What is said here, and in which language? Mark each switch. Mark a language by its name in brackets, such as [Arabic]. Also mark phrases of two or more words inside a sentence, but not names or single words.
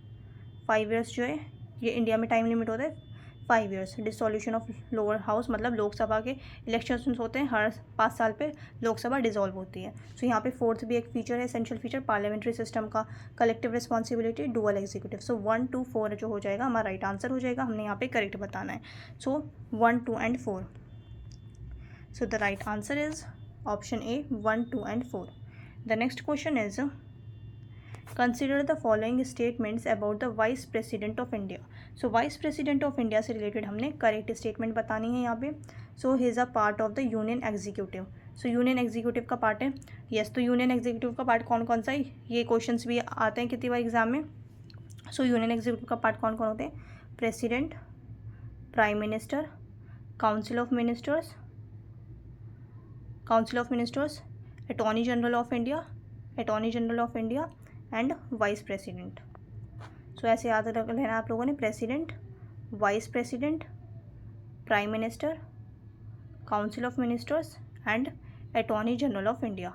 [Hindi] 5 ईयर्स जो है ये इंडिया में [English] time limit [Hindi] होता है 5 ईयर्स। [English] dissolution of lower house [Hindi] मतलब लोकसभा के इलेक्शंस होते हैं, हर 5 साल पे लोकसभा डिसॉल्व होती है। सो यहाँ पे फोर्थ भी एक फीचर है, [English] essential feature parliamentary system [Hindi] का, [English] collective responsibility, dual executive. [Hindi] सो 1, 2, 4 जो हो जाएगा हमारा [English] right answer [Hindi] हो जाएगा, हमने यहाँ पे करेक्ट बताना है। [English] so 1, 2 and 4. so the right answer is option A 1, 2 and 4. The next question is, consider the following statements about the vice president of India. So vice president of India [Hindi] से related हमने [English] correct statement [Hindi] बतानी है यहाँ पे। [English] So he is a part of the union executive. So union executive [Hindi] का part है, yes, तो [English] union executive [Hindi] का part कौन कौन सा है, ये questions भी आते हैं कितनी बार एग्जाम में। [English] So union executive [Hindi] का part कौन कौन होते हैं, [English] president, prime minister, council of ministers, attorney general of India and vice president. [Hindi] सो ऐसे याद रख लेना आप लोगों ने, [English] president, vice president, prime minister, council of ministers and attorney general of India.